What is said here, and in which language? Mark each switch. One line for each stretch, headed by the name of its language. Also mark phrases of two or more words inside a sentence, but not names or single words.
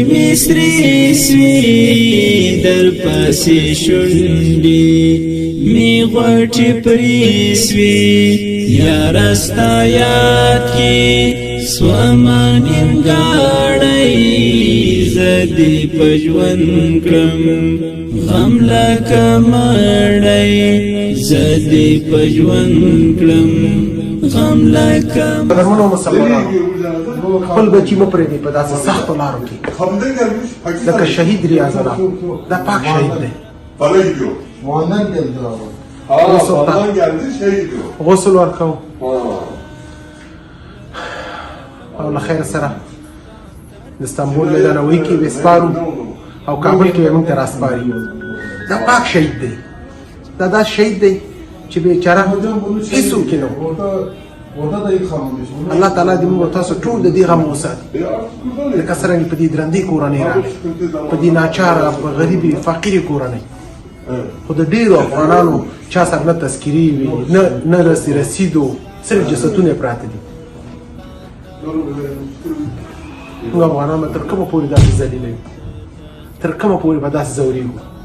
Pashto: می سرې سوې در پسې شونډې می غوټې پرې سوې یاره ستا یاد کې سومه نیمګاړی زه دې په ژوند کړم غم لکه مړی زه دې په ژوند کړم غم لکه قدرمنو مسلمانانو خپل بچي مه پرېږدئ په داسې سختو لارو کې لکه شهید ریاض الله دا پاک شهید دی
Turkish: Bana gidiyor. Muannen geldi abi. Bana geldi şey gidiyor.
Pashto: غسل ورکو او له خیر سره د استانبول له دنوي کې وسپارو او کابل کې موږ ته راسپاري دا پاک شهید دی دا شهید دی چې بیچاره هیڅوک نه
Turkish: Orada da yıkanmış.
Pashto: الله تعالی دې موږ تاسو ټول د دې غم وساتي لکه څرنګه په دې درندې کورنۍ راغلي په دې ناچاره په غریبي فقیرې کورنۍ خو د ډېرو افغانانو چا سره نه تذکیرې وي نه رسیدو صرف جسدونه پراته دي موږ افغانان به تر کومه پورې داسې ذلیله یو تر کومه پورې به داسې ځورېږو